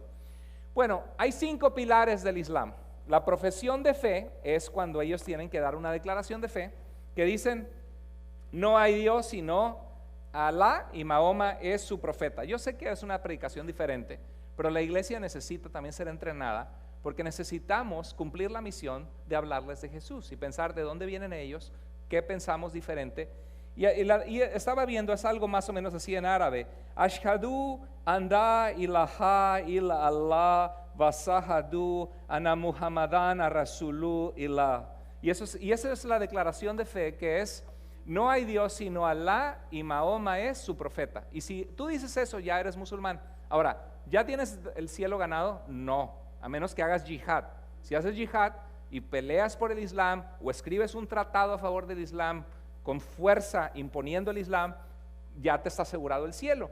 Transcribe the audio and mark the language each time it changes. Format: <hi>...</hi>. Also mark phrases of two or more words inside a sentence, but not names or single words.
<es>Bueno, hay 5 pilares del Islam. La profesión de fe es cuando ellos tienen que dar una declaración de fe, que dicen no hay Dios sino Alá, y Mahoma es su profeta. Yo sé que es una predicación diferente, pero la iglesia necesita también ser entrenada, porque necesitamos cumplir la misión de hablarles de Jesús y pensar de dónde vienen ellos, qué pensamos diferente. Y estaba viendo, es algo más o menos así en árabe:</es> <ar>أشهد أن إله إلا الله وأشهد أن محمدا رسول الله.</ar> <es>Y esa es la declaración de fe, que es: no hay Dios sino Alá y Mahoma es su profeta. Y si tú dices eso, ya eres musulmán. Ahora, ¿ya tienes el cielo ganado? No, a menos que hagas yihad. Si haces yihad y peleas por el Islam o escribes un tratado a favor del Islam con fuerza imponiendo el Islam, ya te está asegurado el cielo.</es>